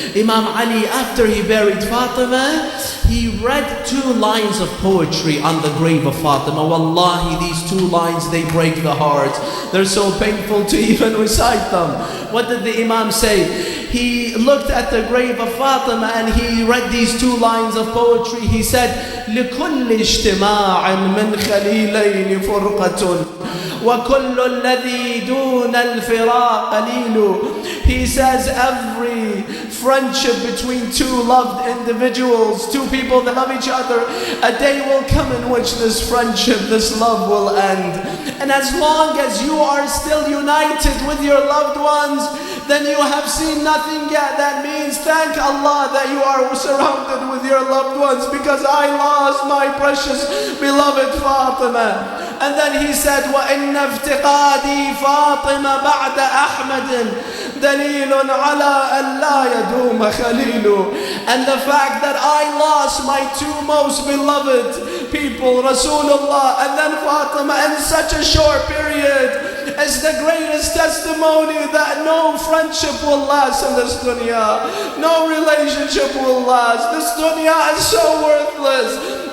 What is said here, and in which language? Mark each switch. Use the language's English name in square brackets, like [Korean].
[English] Imam Ali, after he buried Fatima, he read 2 lines of poetry on the grave of Fatima. Wallahi, these 2 lines, they break the heart. They're so painful to even recite them. What did the Imam say? He looked at the grave of Fatima and he read these 2 lines of poetry. He said, [Arabic] لكل اجتماع من خليلين فرقة وكل الذي دون الفراق قليل. [English] He says every friendship between 2 loved individuals, 2 people that love each other, a day will come in which this friendship, this love will end. And as long as you are still united with your loved ones, then you have seen nothing yet. That means thank Allah that you are surrounded with your loved ones, because I lost my precious beloved Fatima. And then he said, [Arabic] وَإِنَّ افْتِقَادِي فَاطِمَ بَعْدَ أَحْمَدٍ دليل على أن لا يدوم خليل. [English] And the fact that I lost my 2 most beloved people, Rasulullah and then Fatima, in such a short period, is the greatest testimony that no friendship will last in this dunya. No relationship will last. This dunya is so worthless.